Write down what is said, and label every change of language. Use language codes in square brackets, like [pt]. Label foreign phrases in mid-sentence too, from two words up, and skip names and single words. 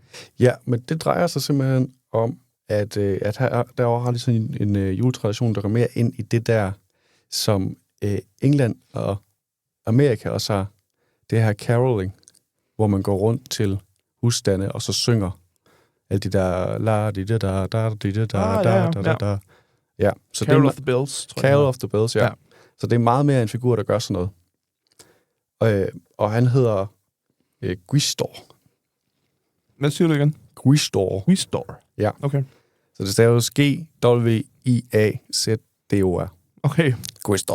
[da] Ja, men det drejer sig simpelthen om, at her, derovre har ligesom en juletradition, der går mere ind i det der, som England og Amerika også har. Det her caroling, hvor man går rundt til husstande og så synger alle de der la di da da da di da da da. Ja, så Carol of the Bells, tror jeg. Carol of the Bells, ja. Så det er meget mere en figur, der gør sådan noget. Og han hedder Gwistor. Hvad siger du igen? Gwistor. Gwistor. Ja. Okay. Så det staves G-W-I-A-Z-D-O-R. Okay. Gwistor.